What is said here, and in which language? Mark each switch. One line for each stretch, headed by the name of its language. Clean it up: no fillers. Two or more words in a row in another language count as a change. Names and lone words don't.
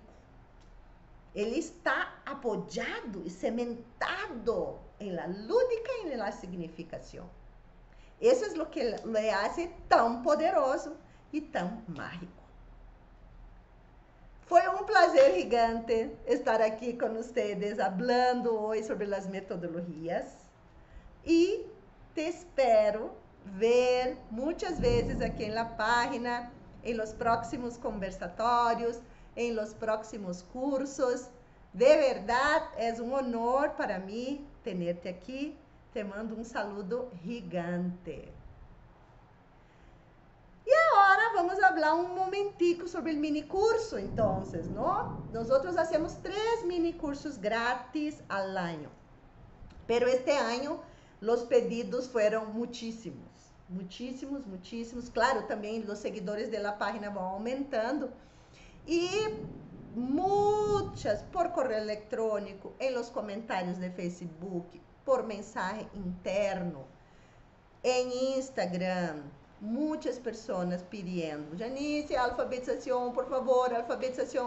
Portuguese: Ele está apoiado e cimentado em la lúdica e na significação. Isso é o que
Spanish: le hace
Portuguese: tão poderoso e tão mágico. Foi um prazer gigante estar aqui com vocês, hablando hoje sobre as metodologias. E te espero ver muitas vezes aqui na página, em los próximos conversatórios, em los próximos cursos. De verdade, é um honor para mim tenerte aqui. Te mando um saludo gigante. E agora vamos falar um momentico sobre o mini curso, então, ¿no?
Spanish: Nosotros hacemos 3 mini cursos grátis al año. Pero este año los pedidos fueron muchísimos. Claro,
Portuguese: também os seguidores da página vão aumentando. E muitas por correio eletrônico, em los comentários de Facebook, por mensagem interno, em Instagram, muitas pessoas pedindo: Janice, alfabetização, por favor, alfabetização.